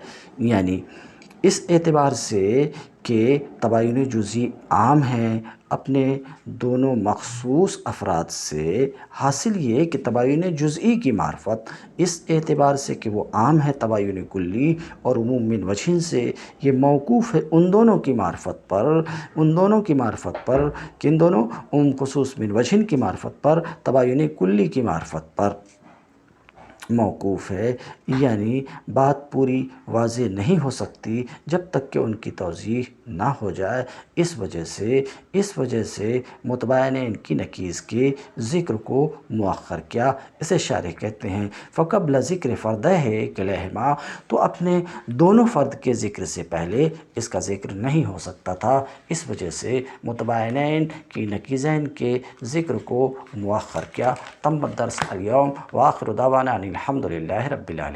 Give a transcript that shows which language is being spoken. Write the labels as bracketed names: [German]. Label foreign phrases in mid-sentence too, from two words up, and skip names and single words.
[Urdu] یعنی اس اعتبار سے کہ تباین جزئی عام ہیں، اپنے دونوں مخصوص افراد سے حاصل یہ کہ تباین جزئی کی معرفت اس اعتبار سے کہ وہ عام ہے تباین کلی، اور عموم من وجہن سے یہ موقوف ہے ان دونوں کی معرفت پر کن دونوں عموم خصوص من وجہن کی معرفت پر، تباین کلی کی معرفت پر موقوف ہے، یعنی بات پوری واضح نہیں ہو سکتی جب تک کہ ان کی توضیح نہ ہو جائے۔ اس وجہ سے متباینین کی نکیز کے ذکر کو مؤخر کیا۔ اسے شارح کہتے ہیں [Arabic] فقبل ذکر فردیہ کلیہما، [Urdu] تو اپنے دونوں فرد کے ذکر سے پہلے اس کا ذکر نہیں ہو سکتا تھا، اس وجہ سے متباینین کی نکیزین کے ذکر کو مؤخر کیا۔ [Arabic] تم الدرس اليوم، وآخر دعوانا ان الحمد للہ رب العالمین۔